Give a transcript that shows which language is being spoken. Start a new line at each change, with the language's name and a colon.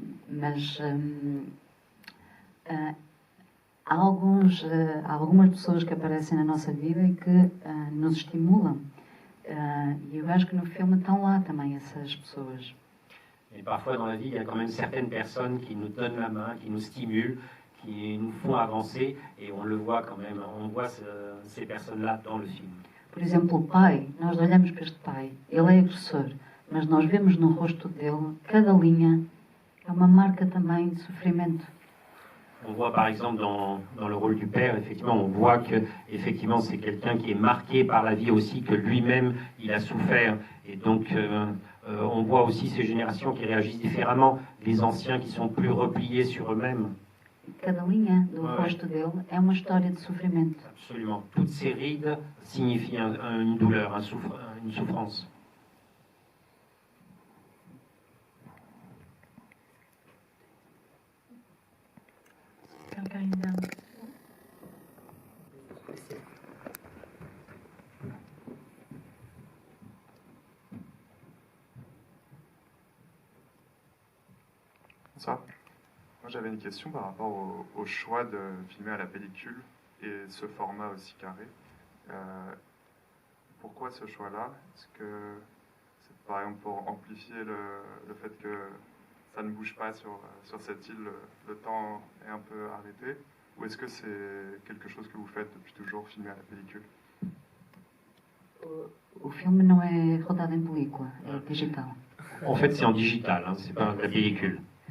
Portuguese: Mas há algumas pessoas que aparecem na nossa vida e que nos estimulam. E eu acho que no filme estão lá também essas pessoas.
French: Et parfois dans la vie, il y a quand même certaines personnes qui nous donnent la main, qui nous stimulent, qui nous font avancer, et on le voit quand même, on voit ces personnes-là dans le film.
Portuguese: Por exemplo, o pai, nós olhamos para este pai, ele é agressor, mas nós vemos no rosto dele, cada linha é uma marca também de sofrimento.
French: On voit par exemple dans le rôle du père, effectivement, on voit que effectivement c'est quelqu'un qui est marqué par la vie aussi, que lui-même il a souffert. Et donc on voit aussi ces générations qui réagissent différemment, les anciens qui sont plus repliés sur eux-mêmes.
Portuguese: Cada linha do rosto dele é uma história de sofrimento.
French: Absolument. Toutes ces rides signifient une douleur, une souffrance. Quelqu'un a une dernière question? Bonsoir. Moi j'avais une question par rapport au choix de filmer à la pellicule et ce format aussi carré. Pourquoi ce choix-là? Est-ce que c'est par exemple pour amplifier le fait que ça ne bouge pas sur cette île, le temps est un peu arrêté? Ou est-ce que c'est quelque chose que vous faites depuis toujours, filmer à la pellicule? O filme não é rodado em película, é digital. En fait, c'est en digital, hein, c'est pas la pellicule.